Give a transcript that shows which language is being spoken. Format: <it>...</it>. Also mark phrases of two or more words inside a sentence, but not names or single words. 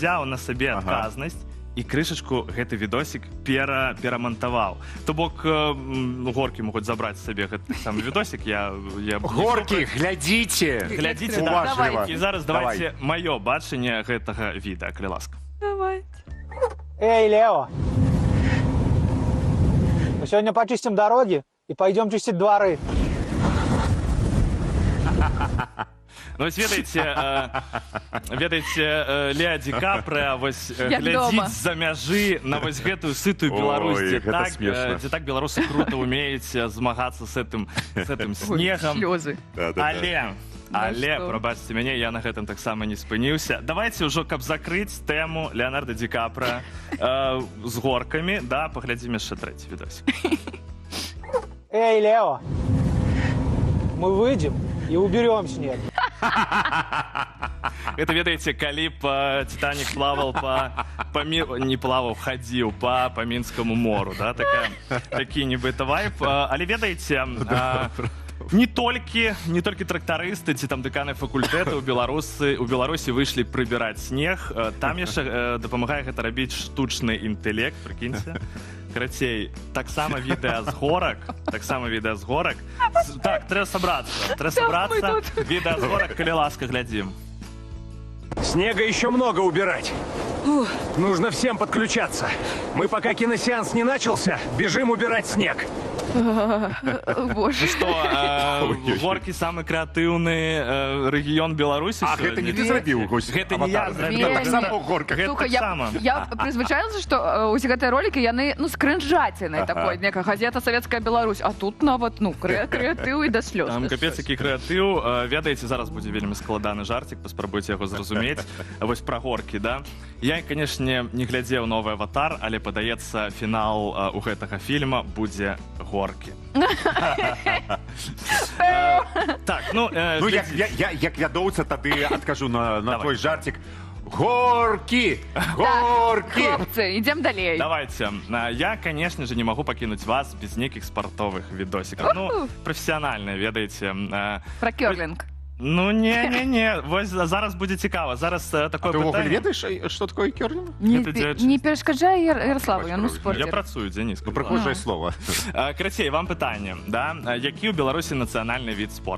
<be>взяў на сабе адказнасць і крышачку гэты відосік перамантаваў. То бок горкі могуць забраць сабе гэты самы відосік. Горкі, глядзіце! Глядзіце, Уважліва. І зараз давайте маё бачанне гэтага відэа, калі ласка. Давай.</be> <ru>Эй, Лео, мы сегодня почистим дороги и пойдем чистить дворы.</ru> <be>Ну, ось ведаеце, Леа Ді Капрыа вось Як дома. глядзіць з-за мяжы на вось гэтую сытую Беларусь, Ой, гэта смешна. дзе так беларусы круто умеюць змагацца з гэтым снегам. Слезы. Але, што? прабачце мяне, я на гэтым таксама не спыніўся. Давайте ўжо, каб закрыць тэму Леонардо Ді Капрыа з горкамі, да, паглядзім яшчэ трэці відосік.</be> <ru>Эй, Лео, мы выйдем и уберем снег.</ru> <be>Это, ведаеце, калі б Титаник</be> <ru>плавал не плавал,</ru> <be>хадзіў по Мінскому мору, да, такі нібыта вайб. Але ведаеце, не толькі трактарысты ці там дэканы факультэты у Беларусі выйшлі прыбіраць снег. Там яшчэ дапамагае гэта рабіць штучны інтэлект, прыкіньце. Карацей, таксама відэа з горак. Так, трэба сабрацца. Відэа з горак, калі ласка, глядзім.</be> <ru>Снега еще много убирать. Нужно всем подключаться. Мы пока киносеанс не начался, бежим убирать снег.</ru> <be>Боже. Што, горкі самы крэатыўны рэгіён Беларусі А гэта не ты зрабіў, госць? Гэта не я зрабіў. Таксама ў горках. Слухай, я прызвычаілася, што ўсе гэтыя ролікі, яны, скрынжацінай такой, некая газета «Савецкая Беларусь», а тут нават, крэатыў і да слёз. Там капец, які крэатыў. Ведаеце, зараз будзе вельмі складаны жартик, паспрабуйце яго зразумець. Вось пра горкі, да? Я, канешне, не глядзеў новы «Аватар», але, падаецца, фінал у гэтага фільма будзе горкі. Так, як вядоўца, тады адкажу на твой жартик. Горкі! Горкі! Хлопцы, ідзем далей. Давайте.</be> <ru>Я, конечно же, не могу покинуть вас без неких спортовых видосиков. Профессиональные,</ru> <be>ведаеце. Про кёрлінг. Не. Вось зараз будзе цікава. Зараз такое пытанне. Ты ведаеш, што такое кёрлінг? Не перашкаджай Ярославу, ён у спорце. Я працую, Денис. Прыгожае слово. Карацей, вам пытанне, да? Які ў Беларусі нацыянальны від спорту?</be>